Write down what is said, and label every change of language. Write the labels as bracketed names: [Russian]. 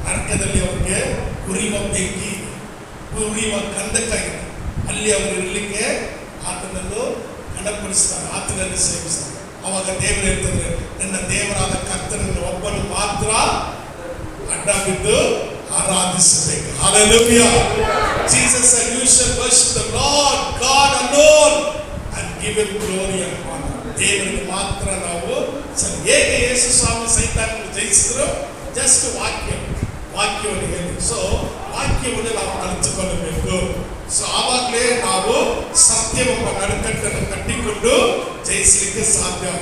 [Kannada] ನರಕದಲ್ಲಿ ಅವರಿಗೆ ಉರಿಯುವ ಬೆಂಕಿ, ಉರಿಯುವ ಕಂದಕ್ಕಾಗಿದೆ. ಅಲ್ಲಿ ಅವರು ಇರಲಿಕ್ಕೆ ಆತನನ್ನು ಗಣಪಡಿಸ್ತಾರೆ, ಆತನನ್ನು ಸೇವಿಸ್ತಾರೆ. ಅವಾಗ ದೇವರು ಹೇಳ್ತಂದ್ರೆ, ನನ್ನ ದೇವರಾದ ಕರ್ತನನ್ನು ಒಬ್ಬನು ಮಾತ್ರ ಅಡ್ಡ ಬಿದ್ದು ಆರಾಧಿಸಬೇಕು. [English] Hallelujah. Jesus said, you shall worship the Lord God alone and give him glory and honor. [Kannada] ದೇವರಿಗೆ ಮಾತ್ರ ನಾವು ಹೇಗೆ ಯೇಸು ಸ್ವಾಮಿ ಸೈತಾನನ್ನು ಜಯಿಸಿದ್ರು? ಜಸ್ಟ್ ವಾಕ್ಯವನ್ನು ಹೇಳಿ. ಸೊ ವಾಕ್ಯವನ್ನು ನಾವು ಕಲಿತುಕೊಳ್ಳಬೇಕು. ಸೊ ಆವಾಗಲೇ ನಾವು ಸತ್ಯವೆಂಬ ನಡುಕಟ್ಟನ್ನು ಕಟ್ಟಿಕೊಂಡು ಜಯಿಸಲಿಕ್ಕೆ ಸಾಧ್ಯ.